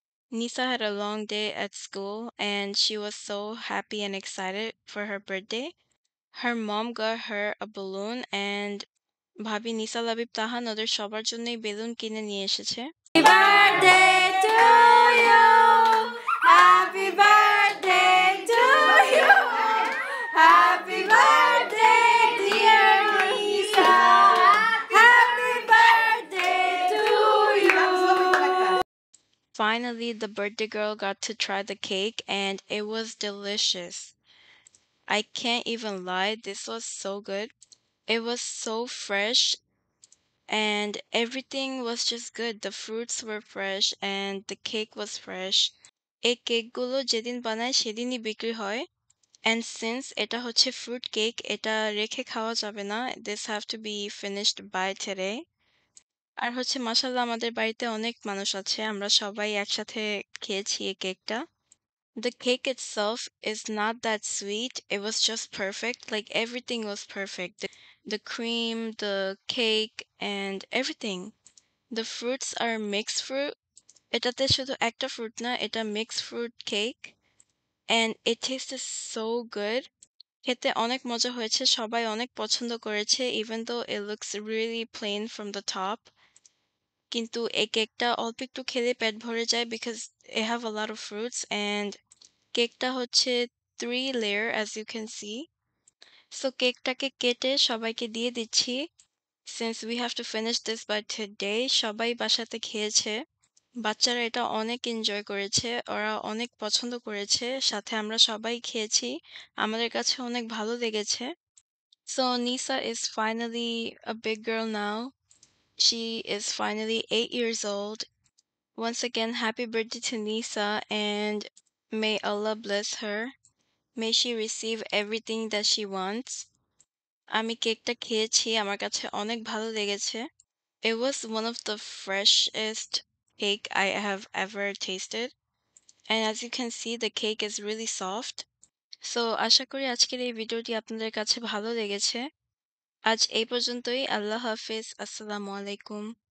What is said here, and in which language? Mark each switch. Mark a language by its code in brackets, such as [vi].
[en] Nisa had a long day at school and she was so happy and excited for her birthday. Her mom got her a balloon and [bn] ভাবি নিসা লাবিব তাহান ওদের সবার জন্যই balloon কিনে নিয়ে এসেছে। [en] birthday to you. Happy birthday to you. Happy birthday, dear Lisa. Happy birthday to you. Finally, the birthday girl got to try the cake and it was delicious. I can't even lie, this was so good. It was so fresh and everything was just good. The fruits were fresh and the cake was fresh. [bn] এই কেকগুলো যেদিন বানায় সেদিনই বিক্রি হয়। [en] And since [bn] এটা হচ্ছে fruit cake, এটা রেখে খাওয়া যাবে না. [en] This have to be finished by today. [bn] আর হচ্ছে মাশাআল্লাহ আমাদের বাড়িতে অনেক মানুষ আছে। আমরা সবাই একসাথে খেয়েছি এই কেকটা। [en] The cake itself is not that sweet. It was just perfect. Like everything was perfect. The cream, the cake, and everything. The fruits are mixed fruit. [bn] এটাতে শুধু একটা fruit না, এটা mixed fruit cake. [en] And it tasted so good. [bn] খেতে অনেক মজা হয়েছে। সবাই অনেক পছন্দ করেছে, [en] even though it looks really plain from the top. [bn] কিন্তু এই কেকটা অল্প একটু খেলে পেট ভরে যায় [en] because it have a lot of fruits and [bn] কেকটা হচ্ছে [en] 3 layer as you can see. [bn] So কেকটাকে কেটে সবাইকে দিয়ে দিচ্ছি। [en] Since we have to finish this by today, [bn] সবাই বাসাতে খেয়েছে। বাচ্চারা এটা অনেক এনজয় করেছে। ওরা অনেক পছন্দ করেছে। সাথে আমরা সবাই খেয়েছি। আমাদের কাছে অনেক ভালো লেগেছে। [en] So Nisa is finally a big girl now. She is finally 8 years old. Once again, happy birthday to Nisa and may Allah bless her. May she receive everything that she wants. [bn] আমি কেকটা খেয়েছি, আমার কাছে অনেক ভালো লেগেছে। [en] It was one of the freshest cake I have ever tasted. And as you can see, the cake is really soft. [bn] So আশা করি আজকের এই ভিডিওটি আপনাদের কাছে ভালো লেগেছে। আজ এই পর্যন্তই। আল্লাহ হাফেজ। আসসালামু আলাইকুম।